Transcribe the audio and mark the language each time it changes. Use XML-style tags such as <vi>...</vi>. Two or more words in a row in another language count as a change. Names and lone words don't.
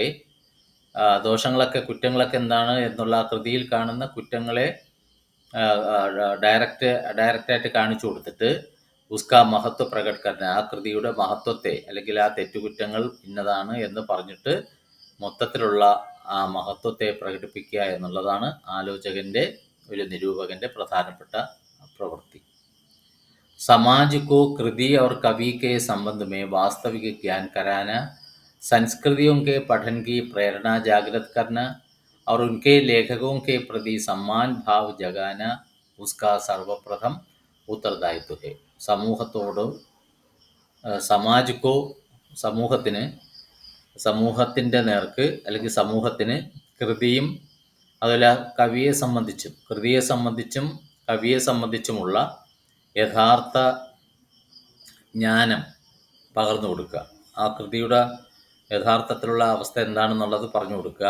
<ml>ദോഷങ്ങളൊക്കെ, കുറ്റങ്ങളൊക്കെ എന്താണ് എന്നുള്ള കൃതിയിൽ കാണുന്ന കുറ്റങ്ങളെ ഡയറക്റ്റായിട്ട് കാണിച്ചു കൊടുത്തിട്ട്</ml> <hi>उसका महत्व प्रकटन,</hi> <ml>ആ കൃതിയുടെ മഹത്വത്തെ അല്ലെങ്കിൽ ആ തെറ്റുകുറ്റങ്ങൾ ഇന്നതാണ് എന്ന് പറഞ്ഞിട്ട് മൊത്തത്തിലുള്ള ആ മഹത്വത്തെ പ്രകടിപ്പിക്കുക എന്നുള്ളതാണ് ആലോചകൻ്റെ, ഒരു നിരൂപകൻ്റെ പ്രധാനപ്പെട്ട പ്രവൃത്തി.</ml> <hi>समाज को कृति और कवि के संबंध में वास्तविक ज्ञान कराना, संस्कृतियों के पठन की प्रेरणा जागृत करना और उनके लेखकों के प्रति सम्मान भाव जगाना उसका सर्वप्रथम उत्तरदायित्व है.</hi> <ml>സമൂഹത്തോട്, സമാജക്കോ, സമൂഹത്തിൻ്റെ നേർക്ക് അല്ലെങ്കിൽ സമൂഹത്തിന് കൃതിയും അതുപോലെ കൃതിയെ സംബന്ധിച്ചും കവിയെ സംബന്ധിച്ചുമുള്ള യഥാർത്ഥ ജ്ഞാനം പകർന്നു കൊടുക്കുക, ആ കൃതിയുടെ യഥാർത്ഥത്തിലുള്ള അവസ്ഥ എന്താണെന്നുള്ളത് പറഞ്ഞു കൊടുക്കുക.</ml>